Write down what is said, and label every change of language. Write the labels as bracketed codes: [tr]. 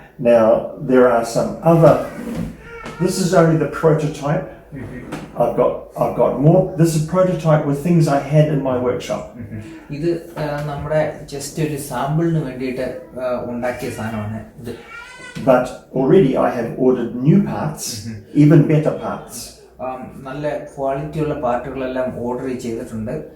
[en] Now there are some other. This is only the prototype. I've got more. This is prototype with things I had in my workshop. [ml] ഇത് നമ്മുടെ just ഒരു സാമ്പിളിന് വേണ്ടിയിട്ട് ഉണ്ടാക്കിയ സാധനമാണ് ഇത്. [en] But already I have ordered new parts, even better parts. [ml] നല്ല ക്വാളിറ്റിയുള്ള പാർട്ടുകളെല്ലാം order ചെയ്തിട്ടുണ്ട്.